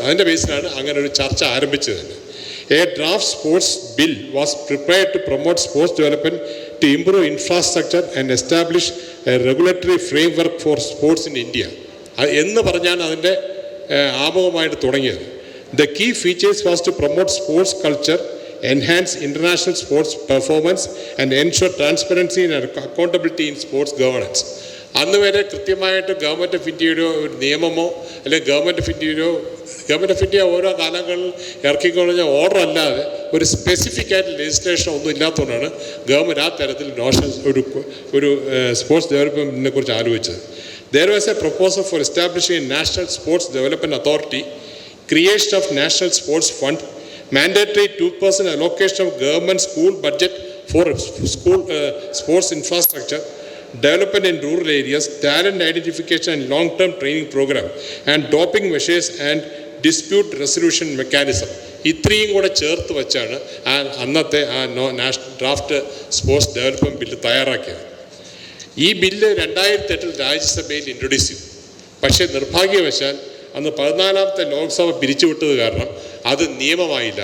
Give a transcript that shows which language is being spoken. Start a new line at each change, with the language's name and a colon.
Malayalam: അതിൻ്റെ ബേസിലാണ് അങ്ങനെ ഒരു ചർച്ച ആരംഭിച്ചത് തന്നെ.
English: A draft sports bill was prepared to promote sports development, to improve infrastructure and establish a regulatory framework for sports in India
Malayalam: എന്ന് പറഞ്ഞാണ് അതിൻ്റെ ആമുഖമായിട്ട് തുടങ്ങിയത്.
English: The key features was to promote sports culture, enhance international sports performance and ensure transparency and accountability in sports governance.
Malayalam: അന്ന് വരെ കൃത്യമായിട്ട് government of ഇന്ത്യയുടെ ഒരു നിയമമോ അല്ലെങ്കിൽ ഗവൺമെൻറ് ഓഫ് ഇന്ത്യ ഓരോ കാലങ്ങളിൽ ഇറക്കിക്കൊള്ളുന്ന ഓർഡർ അല്ലാതെ ഒരു സ്പെസിഫിക് ആയിട്ട് ലെജിസ്ലേഷൻ ഒന്നും ഇല്ലാത്തതുകൊണ്ടാണ് ഗവൺമെൻറ് ആ തരത്തിൽ ഒരു സ്പോർട്സ് ഡെവലപ്മെൻറ്റിനെ കുറിച്ച് ആലോചിച്ചത്.
English: There was a proposal for establishing a National Sports Development Authority, creation of National Sports Fund, mandatory 2% allocation of government school budget for school sports infrastructure, development in rural areas, talent identification and long-term training program, and doping measures and dispute resolution mechanism.
Malayalam: ഇത്രയും കൂടെ ചേർത്ത് വെച്ചാണ് അന്നത്തെ draft sports development bill തയ്യാറാക്കിയത്. ഈ bill 2008 രാജ്യസഭയിൽ introduce ചെയ്തു. പക്ഷേ നിർഭാഗ്യവശാൽ അന്ന് 14ാമത്തെ ലോക്സഭ പിരിച്ചുവിട്ടത് കാരണം അത് നിയമമായില്ല.